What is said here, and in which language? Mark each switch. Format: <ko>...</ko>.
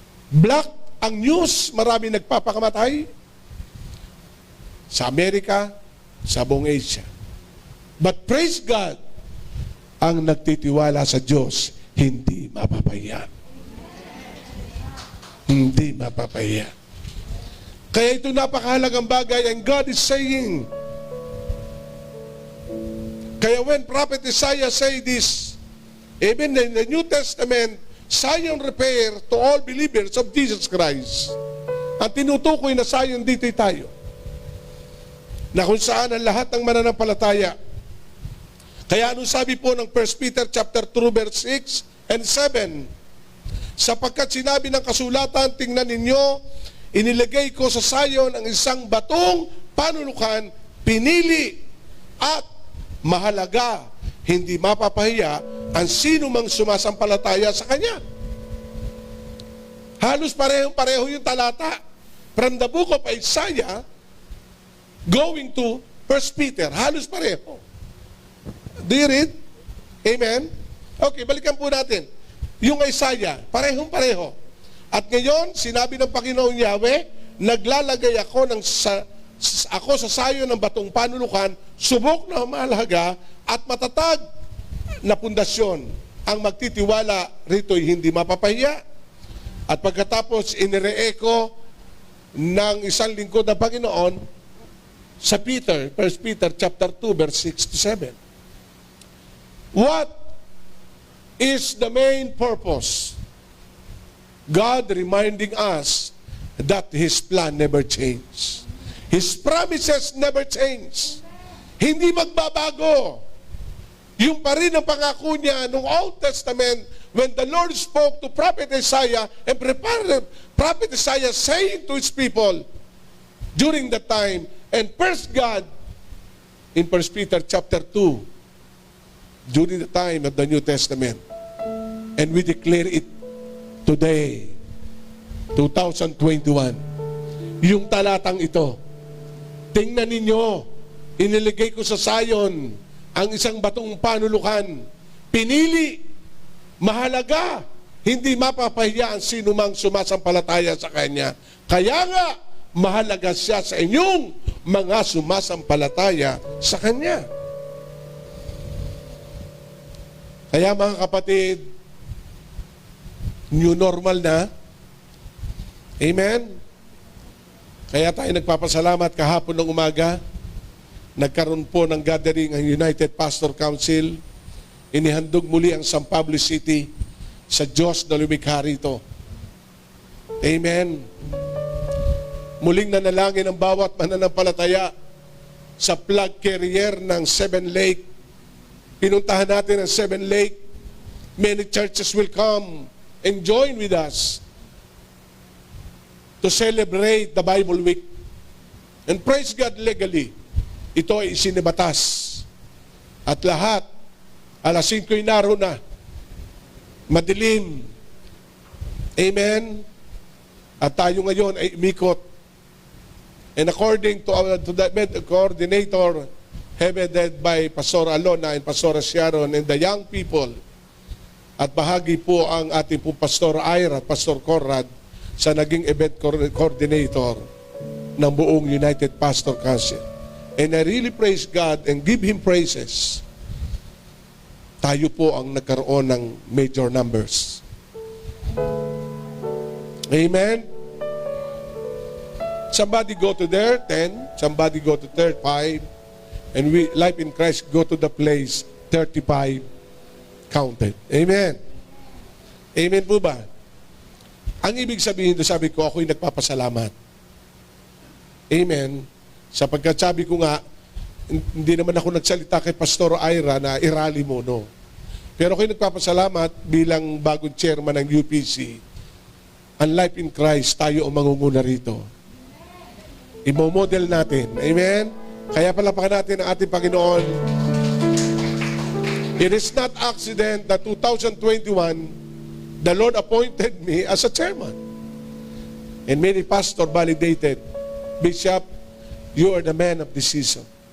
<tl>Black ang news, marami nagpapakamatay sa Amerika, sa buong Asia.</tl> <en>But praise God,</en> <tl>ang nagtitiwala sa Diyos, hindi mapapahiya. Hindi mapapahiya. Kaya ito napakahalagang bagay,</tl> <en>and God is saying, kaya when Prophet Isaiah say this, even in the New Testament, Zion repair to all believers of Jesus Christ.</en> <tl>Ang tinutukoy na Zion dito tayo. Na kung saan ang lahat ng mananampalataya. Kaya anong sabi po ng 1 Peter chapter 2 verse 6 and 7? Sapagkat sinabi ng kasulatan, tingnan ninyo, inilagay ko sa Zion ang isang batong panulukan, pinili at mahalaga, hindi mapapahiya ang sino mang sumasampalataya sa Kanya. Halos parehong-pareho yung talata.</tl> <en>From the book of Isaiah, going to 1 Peter,</en> <tl>halos pareho.</tl> <en>Do you read? Amen? Okay,</en> <tl>balikan po natin. Yung Isaiah, parehong-pareho. At ngayon, sinabi ng Panginoong Yahweh, naglalagay ako sa sayo ng batong panulukan, subok na mahalaga at matatag na pundasyon. Ang magtitiwala rito'y hindi mapapahiya. At pagkatapos, inire-echo ng isang lingkod ng Panginoon sa Peter, 1 Peter chapter 2, verse 6 to 7.</tl> <en>What is the main purpose? God reminding us that His plan never changes. His promises never change.</en> <tl>Hindi magbabago. Yung pa rin ang pangako niya noong</tl> <en>Old Testament when the Lord spoke to Prophet Isaiah and prepared Prophet Isaiah saying to his people during that time, and first God in 1 Peter chapter 2 during the time of the New Testament, and we declare it today, 2021.</en> <tl>Yung talatang ito, tingnan ninyo, iniligay ko sa Zion ang isang batong panulukan, pinili, mahalaga, hindi mapapahiya ang sino mang sumasampalataya sa Kanya. Kaya nga, mahalaga siya sa inyong mga sumasampalataya sa Kanya. Kaya mga kapatid, new normal na. Amen? Kaya tayo nagpapasalamat kahapon ng umaga. Nagkaroon po ng gathering ang United Pastor Council. Inihandog muli ang San Pablo City sa Diyos na lumikha rito. Amen. Muling nanalangin ang bawat mananampalataya sa plug carrier ng Seven Lake. Pinuntahan natin ang Seven Lake.</tl> <en>Many churches will come and join with us to celebrate the Bible Week. And praise God, legally,</en> <tl>ito ay isinibatas. At lahat, alas 5 naroon na. Madilim. Amen? At tayo ngayon ay umikot.</tl> <en>And according to the coordinator, headed by Pastor Alona and Pastor Sharon and the young people,</en> <tl>at bahagi po ang ating po Pastor Ira at Pastor Conrad, sa naging event coordinator ng buong United Pastor Council.</tl> <en>And I really praise God and give Him praises.</en> <tl>Tayo po ang nagkaroon ng major numbers. Amen?</tl> <en>Somebody go to there, 10. Somebody go to there, 5. And we, Life in Christ, go to the place, 35, counted.</en> <tl>Amen? Amen po ba? Ang ibig sabihin doon, sabi ko, ako'y nagpapasalamat. Amen? Sapagkat sabi ko nga, hindi naman ako nagsalita kay Pastor Ira na irali mo, no? Pero ako'y nagpapasalamat bilang bagong chairman ng UPC. Ang Life in Christ, tayo ang mangunguna rito. Imo-model natin. Amen? Kaya palapakan natin ang ating Panginoon.</tl> <en>It is not accident that 2021, the Lord appointed me as a chairman. And many pastor validated, Bishop, you are the man of this season.</en>